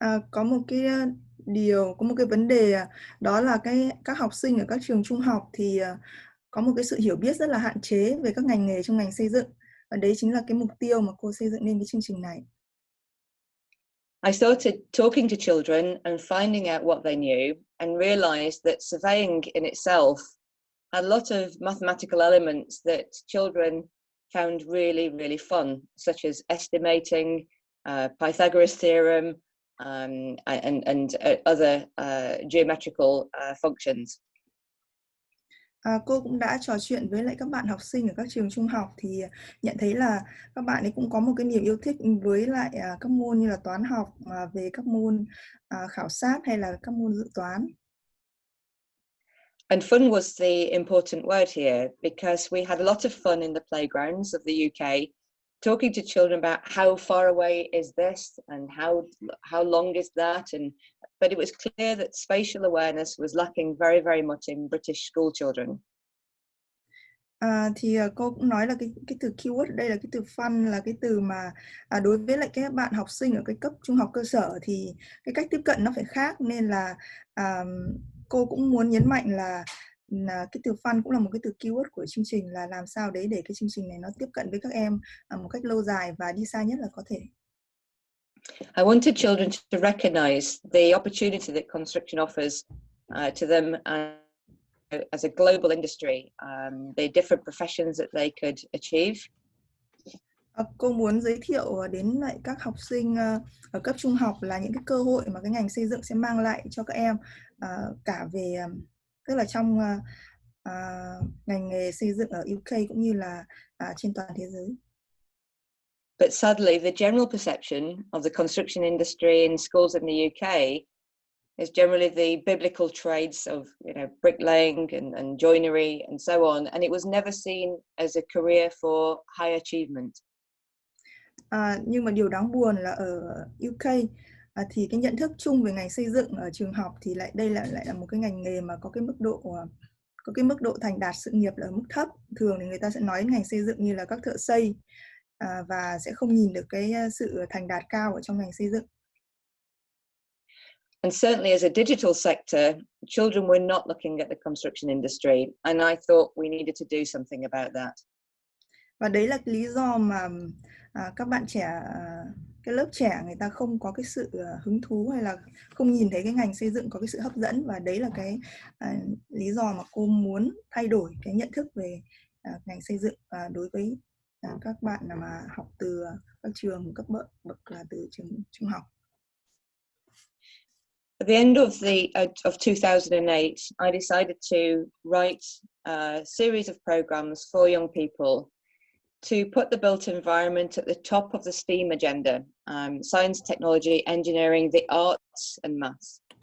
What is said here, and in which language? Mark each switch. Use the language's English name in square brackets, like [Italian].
[Vietnamese] Có một cái vấn đề đó là các học sinh ở các trường trung học thì có một cái sự hiểu biết rất là hạn chế về các ngành nghề trong ngành xây dựng, và đấy chính là cái mục tiêu mà cô xây dựng nên cái chương trình này. [English] I started talking to children and finding out what they knew, and realized that surveying in itself had a lot of mathematical elements that children found really, really fun, such as estimating, Pythagoras theorem, and other geometrical functions. [Vietnamese] Cô cũng đã trò chuyện với lại các bạn học sinh ở các trường trung học thì nhận thấy là các bạn ấy cũng có một cái niềm yêu thích với lại các môn như là toán học, về các môn khảo sát hay là các môn dự toán. [English] And fun was the important word here, because we had a lot of fun in the playgrounds of the UK, talking to children about how far away is this and how long is that, but it was clear that spatial awareness was lacking very, very much in British school children. [Vietnamese] Thì cô cũng nói là cái từ keyword ở đây là cái từ fun, là cái từ mà đối với lại các bạn học sinh ở cái cấp trung học cơ sở thì cái cách tiếp cận nó phải khác, nên là cô cũng muốn nhấn mạnh là cái từ fun cũng là một cái từ keyword của chương trình, là làm sao đấy để cái chương trình này nó tiếp cận với các em một cách lâu dài và đi xa nhất là có thể. [English] I wanted children to recognize the opportunity that construction offers to them as a global industry, the different professions that they could achieve. [Vietnamese] Cô muốn giới thiệu đến lại các học sinh ở cấp trung học là những cái cơ hội mà cái ngành xây dựng sẽ mang lại cho các em, cả về tức là trong ngành nghề xây dựng ở UK cũng như là trên toàn thế giới. [English] But sadly, the general perception of the construction industry in schools in the UK is generally the biblical trades of, bricklaying and joinery and so on, and it was never seen as a career for high achievement. [Vietnamese] Nhưng mà điều đáng buồn là ở UK thì cái nhận thức chung về ngành xây dựng ở trường học thì đây lại là một cái ngành nghề mà có cái mức độ thành đạt sự nghiệp là ở mức thấp. Thường thì người ta sẽ nói đến ngành xây dựng như là các thợ xây và sẽ không nhìn được cái sự thành đạt cao ở trong ngành xây dựng. [English] And certainly as a digital sector, children were not looking at the construction industry, and I thought we needed to do something about that. [Vietnamese] Và đấy là cái lý do mà các bạn trẻ, cái lớp trẻ người ta không có cái sự hứng thú hay là không nhìn thấy cái ngành xây dựng có cái sự hấp dẫn, và đấy là cái lý do mà cô muốn thay đổi cái nhận thức về ngành xây dựng đối với các bạn mà học từ các trường cấp bậc là từ trường trung học. [English] At the end of 2008, I decided to write a series of programs for young people to put the built environment at the top of the STEAM agenda: science, technology, engineering, the arts, and maths.